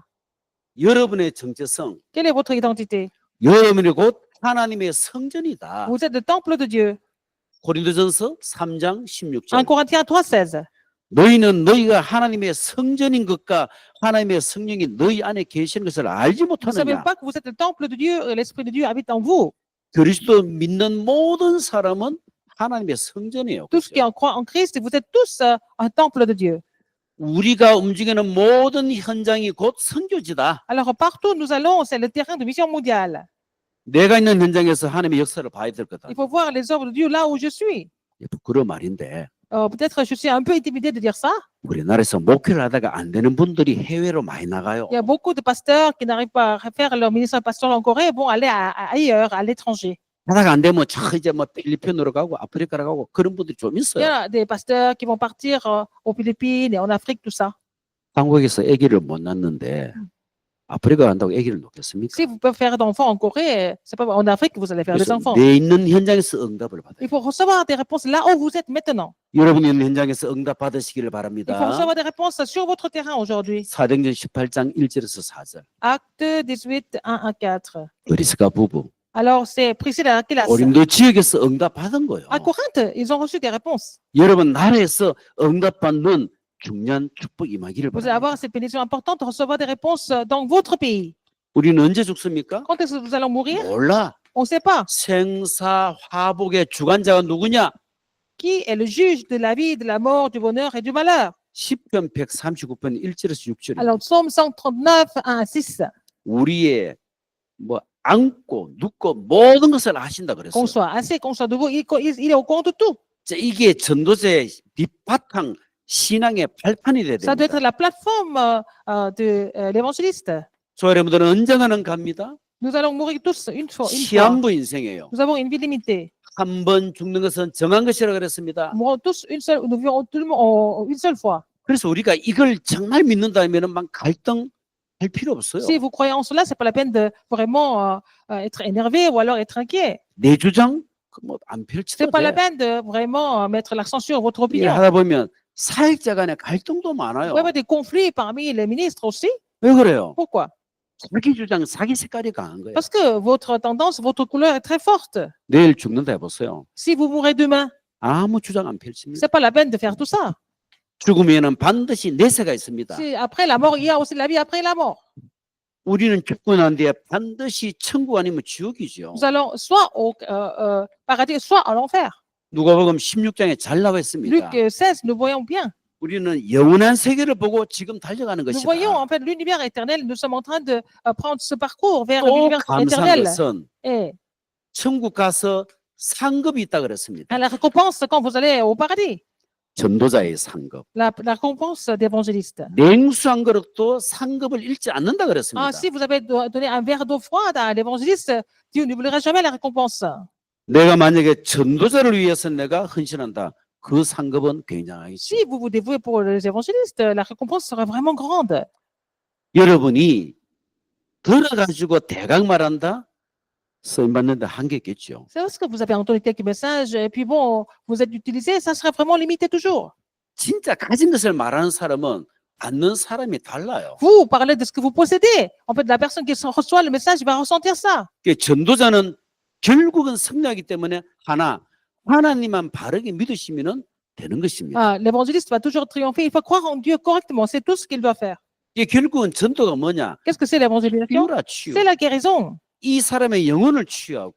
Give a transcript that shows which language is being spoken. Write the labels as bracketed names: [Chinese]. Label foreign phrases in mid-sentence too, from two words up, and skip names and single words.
[Korean] 여러분의 정체성, [French] Quelle est votre identité? [Korean] 여러분이 곧 하나님의 성전이다. [French] Vous êtes le temple de Dieu. [Korean] 고린도전서 3장 1 16절. [French] Corinthiens 3,16. [Korean] 너희는 너희가 하나님의 성전인 것과 하나님의 성령이 너희 안에 계시는 것을 알지 [French] Vous ne savez [Korean] 못하느냐. [French] pas que vous êtes le temple de Dieu et l'Esprit de Dieu habite en vous. [Korean] 그리스도 믿는 모든 사람은 하나님의 성전이에요. [French] Tous qui en croient en Christ, vous êtes tous un temple de Dieu. [Korean] 우리가 움직이는 모든 현장이 곧 선교지다. [French] Alors partout où nous allons, c'est le terrain de mission mondiale. [Korean] 내가 있는 현장에서 하나님의 역사를 봐야 될 거다. [French] Il faut voir les œuvres de Dieu là où je suis. [Korean] 그런 말인데 [French] Peut-être je suis un peu intimidée de dire ça. [Korean] 우리나라에서 목회를 하다가 안 되는 분들이 해외로 많이 나가요. [French] Il y a beaucoup de pasteurs qui n'arrivent pas à faire leur ministère pastoral en Corée, vont aller ailleurs, à l'étranger. [Korean] 하다가 안 되면 저 이제 뭐 필리핀으로 가고 아프리카로 가고 그런 분들이 좀 [French] Il y [Korean] 있어요. [French] a des pasteurs qui vont partir aux Philippines et en Afrique, tout ça. [Korean] 한국에서 아기를 못 낳는데 아프리카 간다고 아기를 놓겠습니까? [French] Si vous pouvez faire d'enfants en Corée, c'est pas en Afrique que vous allez faire des [Korean] 그래서 [French] enfants. [Korean] 내 있는 현장에서 응답을 받아요. [French] Il faut recevoir des réponses là où vous êtes maintenant. [Korean] 여러분이 있는 현장에서 응답 받으시기를 [French] Il faut [Korean] 바랍니다. [French] recevoir des réponses sur votre terrain aujourd'hui. [Korean] 사도행전 18장 1절에서 4절. [French] Acte 18, 1 à 4. [Korean] 브리스가 부부 [French] Alors, c'est Priscille et Aquilas. [Korean] 고린도 지역에서 응답 받은 거예요. [French] À Corinthe, ils ont reçu des réponses. [Korean] 여러분 나라에서 응답 받는 중요한 축복 임하기를 [French] Vous allez avoir [Korean] 바랍니다. [French] cette bénédiction importante de recevoir des réponses dans votre pays. [Korean] 우리는 언제 죽습니까? [French] Quand est-ce que nous allons mourir? [Korean] 몰라. [French] On ne sait pas. [Korean] 생사 화복의 주관자가 누구냐? [French] Qui est le juge de la vie, de la mort, du bonheur et du malheur? [Korean] 시편 139편 1절에서 6절. [French] Alors, Psaume 139, 1 à 6. [Korean] 우리의 뭐 안고 눕고 모든 것을 아신다 그랬어요. [French] Qu'on soit assez, qu'on soit debout, il est au compte de tout. [Korean] 자, 이게 전도자의 밑바탕 신앙의 발판이 돼야 [French] Ça doit [Korean] 됩니다. [French] être la plateforme de l'évangéliste. [Korean] 저 여러분들은 언젠가는 갑니다. [French] Nous allons mourir tous une fois. [Korean] 시한부 인생이에요. [French] Nous avons une vie limitée. [Korean] 한 번 죽는 것은 정한 것이라 그랬습니다. [French] Nous mourrons tous nous vivons tout le monde une seule fois. [Korean] 그래서 우리가 이걸 정말 믿는다면은 막 갈등할 필요 없어요. [French] Si vous croyez en cela, c'est pas la peine de vraiment être énervé ou alors être inquiet. [Korean] 내 주장 뭐안 [French] C'est [Korean] 펼치도 [French] pas la [Korean] 돼. [French] peine de vraiment mettre l'accent sur votre [Korean] 이게 [French] opinion. [Korean] 하다 보면 사역자 간의 갈등도 많아요. [French] Vous avez des conflits parmi les ministres aussi. [Korean] 왜 그래요? [French] Pourquoi? [Korean] 자기 주장, 자기 색깔이 강한 거예요. [French] Parce que votre tendance, votre couleur est très forte. [Korean] 내일 죽는다 해보세요. [French] Si vous mourrez demain, [Korean] 아무 주장 안 펼칩니다. [French] c'est pas la peine de faire tout ça. [Korean] 죽으면은 반드시 내세가 있습니다. [French] Si après la mort, il y a aussi la vie après la mort. [Korean] 우리는 죽고 난 뒤에 반드시 천국 아니면 지옥이죠. [French] Nous allons soit au paradis, soit à l'enfer. [Korean] 누가복음 16장에 잘 나와 있습니다. [French] Luc 16, nous voyons bien. [Korean] 우리는 영원한 세계를 보고 지금 달려가는 [French] Nous [Korean] 것이다. [French] voyons en fait l'univers éternel. Nous sommes en train de prendre ce parcours vers [Korean] 또 [French] l'univers [Korean] 감사한 [French] éternel. [Korean] 것은 [French] Et [Korean] 천국 가서 상급이 있다 그랬습니다. [French] la récompense quand vous allez au paradis, [Korean] 전도자의 상급. [French] la récompense d'évangéliste. [Korean] 냉수 한 그릇도 상급을 잃지 않는다 [French] Ah, [Korean] 그랬습니다. [French] si vous avez donné un verre d'eau froide à l'évangéliste, Dieu n'oubliera jamais la récompense. [Korean] 내가 만약에 전도자를 위해서 내가 헌신한다. 그 상급은 굉장하겠죠. [French] Si vous vous dévouez pour les évangélistes, la récompense sera vraiment grande. [Korean] 여러분이 들어가지고 대강 말한다. 쓰임 받는데 한계 있겠죠. [French] C'est parce que vous avez entendu quelques messages et puis bon, vous êtes utilisé, ça sera vraiment limité toujours. [Korean] 진짜 가진 것을 말하는 사람은 받는 사람이 달라요. [French] Vous parlez de ce que vous possédez. En fait, la personne qui reçoit le message va ressentir ça. [Korean] 그 전도자는 결국은 승리하기 때문에 하나님만 바르게 믿으시면은 되는 것입니다. [French] Ah, l'évangéliste va toujours triompher. Il faut croire en Dieu correctement. C'est tout ce qu'il doit faire. [Korean] 이게 결국은 전도가 뭐냐? [French] Qu'est-ce que c'est l'évangélisation? [Korean] 치유라 치유. [French] C'est la guérison. [Korean] 이 사람의 영혼을 치유하고